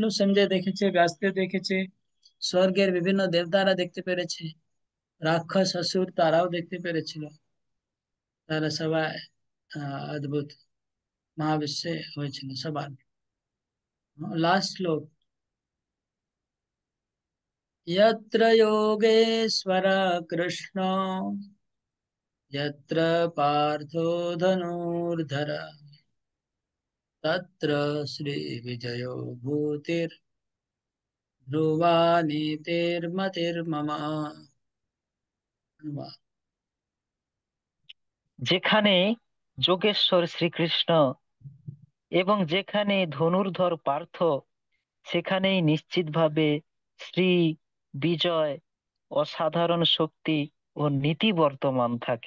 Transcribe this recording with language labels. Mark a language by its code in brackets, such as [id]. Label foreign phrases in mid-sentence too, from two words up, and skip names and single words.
[bn] সঞ্জয় দেখেছে, ব্যাসদেব দেখেছে, স্বর্গের বিভিন্ন দেবতারা দেখতে পেরেছে, রাক্ষস অসুর তারাও দেখতে পেরেছিল। তারা সবাই অদ্ভুত মহাবিশ্বে হয়েছিল সবার। লাস্ট শ্লোক, [sa] यत्र योगेश्वर कृष्ण, यत्र पार्थो धनुर्धर, तत्र श्रीविजयो भूतिर्ध्रुवा नीतिर्मतिर्मम। [bn] যেখানে যোগেশ্বর শ্রীকৃষ্ণ এবং যেখানে ধনুর্ধর পার্থ, সেখানেই নিশ্চিতভাবে শ্রী বিজয়, অসাধারণ শক্তি ও নীতি বর্তমান থাকে।